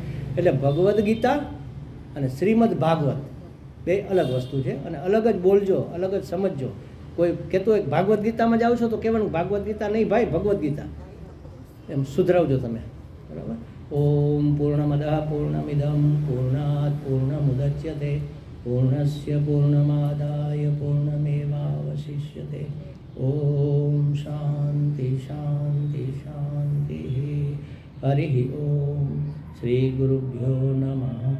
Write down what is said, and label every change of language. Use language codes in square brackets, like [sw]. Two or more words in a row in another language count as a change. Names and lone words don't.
[gu] એટલે ભગવદ્ ગીતા અને શ્રીમદ ભાગવત 2 અલગ વસ્તુ છે. અને અલગ જ બોલજો, અલગ જ સમજજો. કોઈ કહેતો હોય ભાગવદ્ ગીતામાં જાઓ છો તો કહેવાનું ભાગવદ્ ગીતા નહીં ભાઈ, ભગવદ્ ગીતા એમ સુધરાવજો તમે. [sa] બરાબર? ओम पूर्णमद पूर्णमिदम पूर्णात पूर्णमुदच्यते पूर्णस्य पूर्णमादाय पूर्णमेवावशिष्यते. अवशिष्यते। ओम शांति शांति शांति। हरि ओम। श्री गुरुभ्यो नमः।